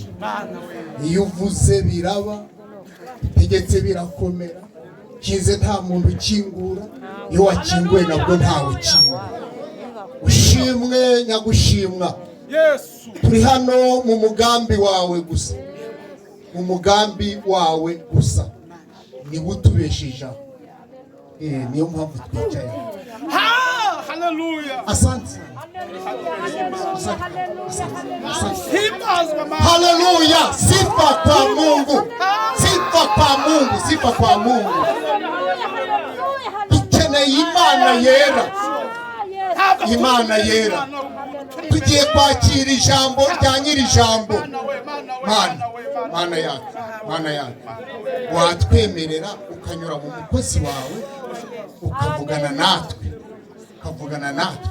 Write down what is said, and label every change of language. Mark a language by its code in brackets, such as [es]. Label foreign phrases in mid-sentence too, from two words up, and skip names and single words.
[rw] Iyo uvuze biraba, utegetse birakomera, kize nta muntu ukingura, iyo wakinguye nabwo ntawe ukingura. Ushimwe nyagushimwa. Yesu. Turi hano mu mugambi wawe gusa, mu mugambi wawe gusa niwe utubeshejeho. Niyo mpamvu twicaye. Hallelujah. Asante. Hallelujah. [sw] Hallelujah. Sifa kwa Mungu. Sifa kwa Mungu. Sifa kwa Mungu. [rw] Dukeneye Imana yera. Imana yera. Tugiye kwakira ijambo rya nyiri ijambo. Mana yacu. Watwemerera ukanyura mu mukozi wawe ukavugana natwe.